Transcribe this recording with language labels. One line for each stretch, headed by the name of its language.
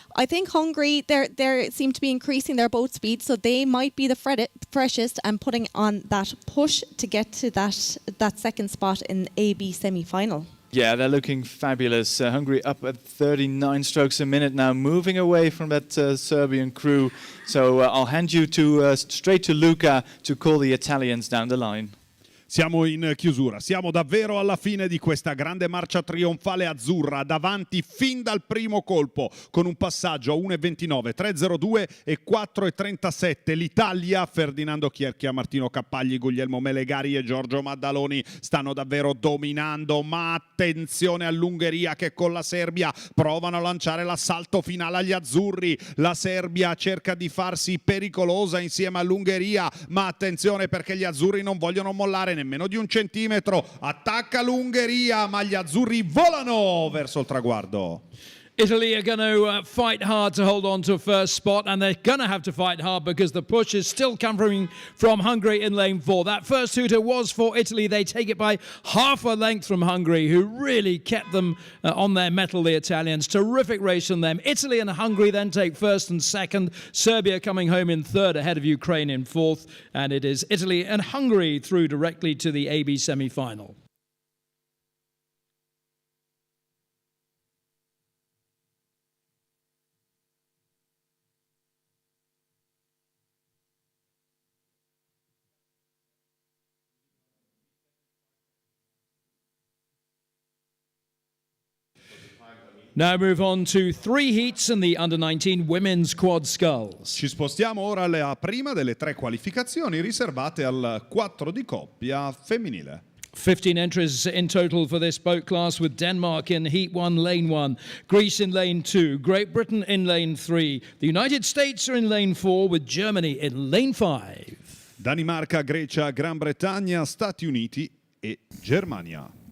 English: I think Hungary, they seem to be increasing their boat speed, so they might be the freshest and putting on that push to get to that second spot in AB semi-final. Yeah, they're looking fabulous. Hungary up at 39 strokes a minute now, moving away from that Serbian crew. So I'll hand you straight to Luca to call the Italians down the line.
Italian: Siamo in chiusura, siamo davvero alla fine di questa grande marcia trionfale azzurra, davanti fin dal primo colpo, con un passaggio a 1,29, 3,02 e 4,37. L'Italia, Ferdinando Chierchia, Martino Cappagli, Guglielmo Melegari e Giorgio Maddaloni stanno davvero dominando, ma attenzione all'Ungheria che con la Serbia provano a lanciare l'assalto finale agli azzurri. La Serbia cerca di farsi pericolosa insieme all'Ungheria, ma attenzione perché gli azzurri non vogliono mollare nemmeno di 1 centimetro. Attacca l'Ungheria, ma gli azzurri volano verso il traguardo.
English: Italy are going to fight hard to hold on to first spot, and they're going to have to fight hard because the push is still coming from Hungary in lane 4. That first hooter was for Italy. They take it by half a length from Hungary, who really kept them on their mettle, the Italians. Terrific race from them. Italy and Hungary then take first and second. Serbia coming home in third ahead of Ukraine in fourth. And it is Italy and Hungary through directly to the AB semi-final. Now move on to 3 heats in the Under-19 Women's Quad Sculls.
Italian: Ci spostiamo ora alla prima delle 3 qualificazioni riservate al 4 di coppia femminile.
English: 15 entries in total for this boat class, with Denmark in Heat 1, Lane 1, Greece in Lane 2, Great Britain in Lane 3, the United States are in Lane 4, with Germany in Lane 5.
Italian: Danimarca, Grecia, Gran Bretagna, Stati Uniti e Germania.